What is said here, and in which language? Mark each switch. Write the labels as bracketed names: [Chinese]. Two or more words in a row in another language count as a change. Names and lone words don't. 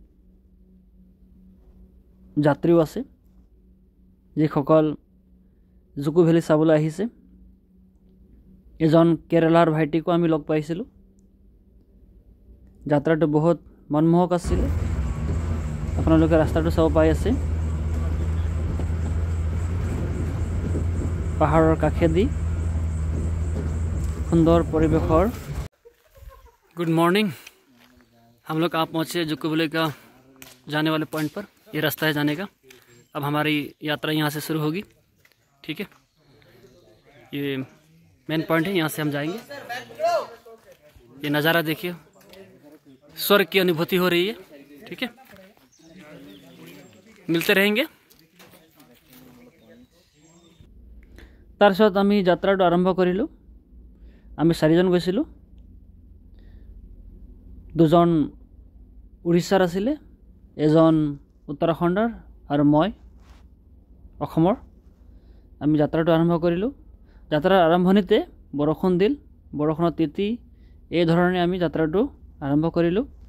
[Assamese] যাত্ৰীও আছে যিসকল জুকো ভেলী চাবলৈ আহিছে এজন কেৰালাৰ ভাইটিকো আমি লগ পাইছিলো যাত্ৰাটো বহুত মনমোহক আছিল আপোনালোকে ৰাস্তাটো চাব পাই আছে পাহাৰৰ কাষেদি সুন্দৰ পৰিৱেশৰ [English] good morning [Hindi] हम लोग आप पहुँचे जुक्को भेली का जाने वाले पॉइंट पर ये रास्ता है जाने का अब हमारी यात्रा यहाँ से शुरू होगी ठीक है ये मेन पॉइंट है यहाँ से हम जाएंगे ये नज़ारा देखिए स्वर्ग की अनुभूति हो रही है ठीक है मिलते रहेंगे [Assamese] তাৰ সাথ আমি যাত্ৰাটো আৰম্ভ কৰিলো আমি চাৰিজন গৈছিলো দুজন উৰিষ্যাৰ আছিলে এজন উত্তৰাখণ্ডৰ আৰু মই অসমৰ আমি যাত্ৰাটো আৰম্ভ কৰিলো যাত্ৰাৰ আৰম্ভণিতে বৰষুণ দিল বৰষুণত তিতি এই ধৰণে আমি যাত্ৰাটো আৰম্ভ কৰিলো